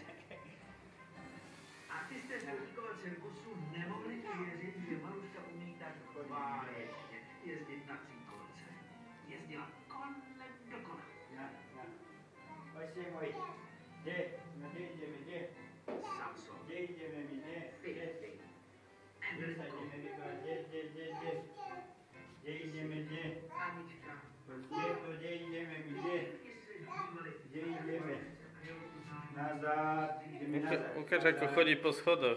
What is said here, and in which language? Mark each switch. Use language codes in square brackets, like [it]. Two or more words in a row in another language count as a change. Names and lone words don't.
[cs] Artisté z Koníkova cirkusu nemohli věřit, že Maruška umí tak báječně jezdit na cinkonce. Jezdila kolem dokola. Pojď se můj. [sk] Kde ideme? Samson. Kde ideme my, kde? Enrico. Kde ideme? Anička. Kde ideme my, kde ideme? Nazad. Ukáž, ako chodí po schodoch.